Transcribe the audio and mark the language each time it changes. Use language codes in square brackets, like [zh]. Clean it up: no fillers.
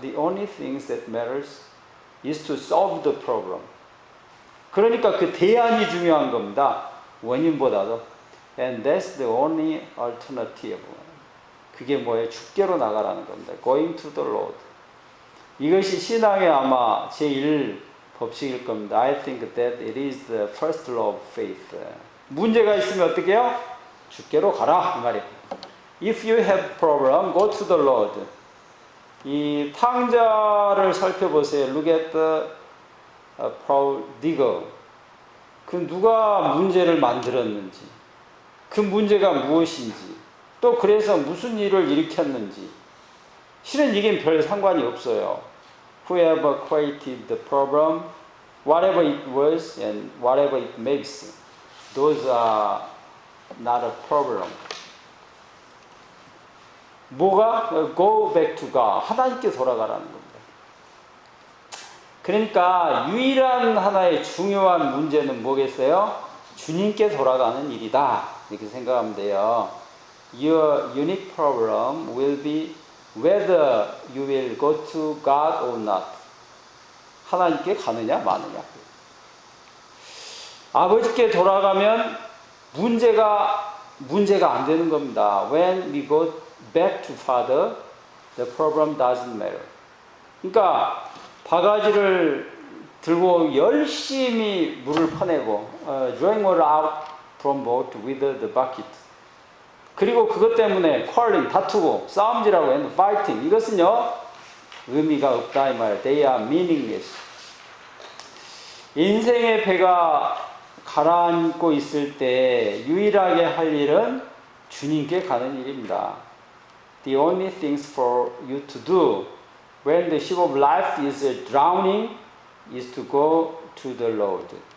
[en] The only things that matters is to solve the problem. [ko] 그러니까 그 대안이 중요한 겁니다. 원인보다도. [en] And that's the only alternative. [ko] 그게 뭐예요? 죽게로 나가라는 겁니다. [en] Going to the Lord. [ko] 이것이 신앙의 아마 제1 법칙일 겁니다. [en] I think that it is the first law of faith. [ko] 문제가 있으면 어떻게 해요? 죽게로 가라 이 말이에요. [en] If you have problem, go to the Lord. [ko] 이 탕자를 살펴보세요. [en] Look at the prodigal. [ko] 그 누가 문제를 만들었는지, 그 문제가 무엇인지, 또 그래서 무슨 일을 일으켰는지. 실은 이게 별 상관이 없어요. [en] Whoever created the problem, whatever it was and whatever it makes, those are not a problem. [ko] 뭐가? [en] Go back to God. [ko] 하나님께 돌아가라는 겁니다. 그러니까 유일한 하나의 중요한 문제는 뭐겠어요? 주님께 돌아가는 일이다. 이렇게 생각하면 돼요. [en] Your unique problem will be whether you will go to God or not. [ko] 하나님께 가느냐 마느냐. 아버지께 돌아가면 문제가 안 되는 겁니다. [en] When we go back to Father, the problem doesn't matter. [ko] 그러니까 바가지를 들고 열심히 물을 퍼내고 [en] drawing water out from boat with the bucket. [ko] 그리고 그것 때문에 [en] quarreling, [ko] 다투고 싸움질하고 [en] and fighting. [ko] 이것은요 의미가 없다 이 말. [en] They are meaningless. [ko] 인생의 배가 가라앉고 있을 때 유일하게 할 일은 주님께 가는 일입니다. [en] The only things for you to do when the ship of life is drowning is to go to the Lord.